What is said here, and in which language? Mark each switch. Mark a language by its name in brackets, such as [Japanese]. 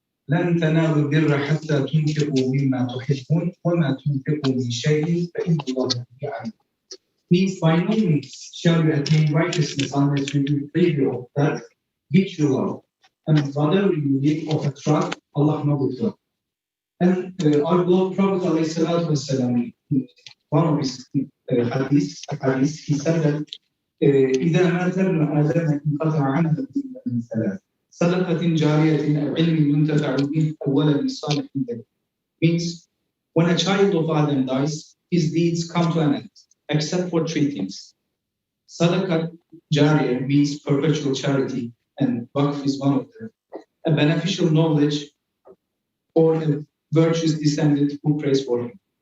[Arabic] لن تنالوا البر حتى تنفقوا مما تحبون وما تنفقوا من شيء فإن الله به عليم. [English] Means by no means shall you attain righteousness unless you do favor of that which you love. And whatever you give of a trust, Allah knows it. And our beloved Prophet ﷺ, one of his hadith, he said that [Arabic] إذا مات ابن آدم انقطع عمله إلا من ثلاث صدقة جارية أو علم ينتفع به أو ولد صالح له. [English] Means when a child of Adam dies, his deeds come to an end, except for three things. Sadaqah jariyah means perpetual charity, and waqf is one of them. A beneficial knowledge or a virtuous descendant who prays for him.